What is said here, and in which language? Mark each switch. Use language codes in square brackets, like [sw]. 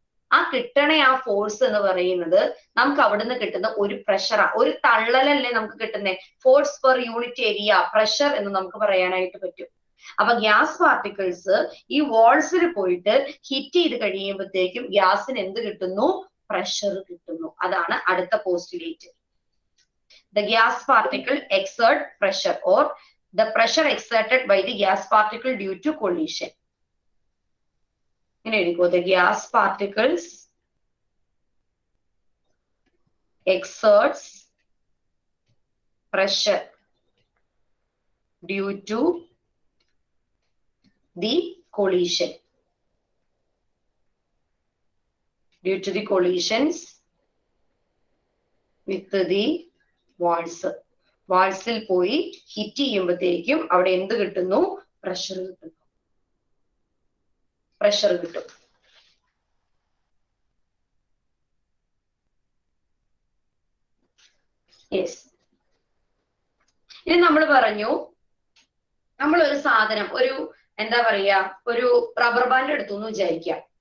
[ml] ആ കിട്ടണ ആ ഫോഴ്സ് എന്ന് പറയുന്നത് നമുക്ക് അവിടുന്ന് കിട്ടുന്ന ഒരു പ്രഷറാ, ഒരു തള്ളലല്ലേ നമുക്ക് കിട്ടുന്നേ. Force per unit area pressure എന്ന് നമുക്ക് പറയാനായിട്ട് പറ്റും. അപ്പൊ ഗ്യാസ് പാർട്ടിക്കിൾസ് ഈ വാൾസിൽ പോയിട്ട് ഹിറ്റ് ചെയ്ത് കഴിയുമ്പോഴത്തേക്കും ഗ്യാസിന് എന്ത് കിട്ടുന്നു? പ്രഷർ കിട്ടുന്നു. അതാണ് അടുത്ത postulate. [en] The gas particle exert pressure or the pressure exerted by the gas particle due to collision. The gas particles exerts pressure due to the collision. Due to the collisions with the walls. [ml] വാൾസിൽ പോയി hit ചെയ്യുമ്പോഴത്തേക്കും അവിടെ എന്ത് കിട്ടുന്നു? Pressure കിട്ടുന്നു. Pressure കിട്ടും. Yes. ഇനി നമ്മൾ പറഞ്ഞു, നമ്മളൊരു സാധനം, ഒരു എന്താ പറയാ, ഒരു റബ്ബർ ബാൻഡ് എടുത്തു എന്ന് വിചാരിക്കാം.